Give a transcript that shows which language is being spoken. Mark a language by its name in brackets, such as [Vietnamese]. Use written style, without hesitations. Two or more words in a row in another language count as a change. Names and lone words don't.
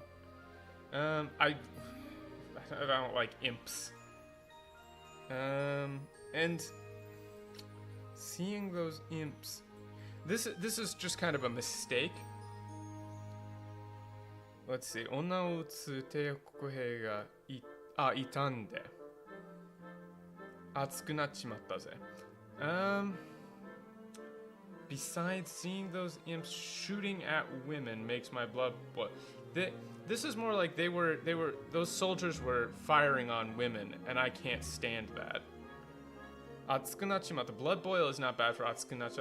[English] I don't like imps. And seeing those imps, this is just kind of a mistake. Let's see. [Japanese] 女を撃つ帝国兵がいたんで熱くなっちまったぜ. [English] Besides, seeing those imps shooting at women makes my blood boil. This is more like those soldiers were firing on women, and I can't stand that. [Japanese] Atsukunachimata. [English] Blood boil is not bad for atsukunacha.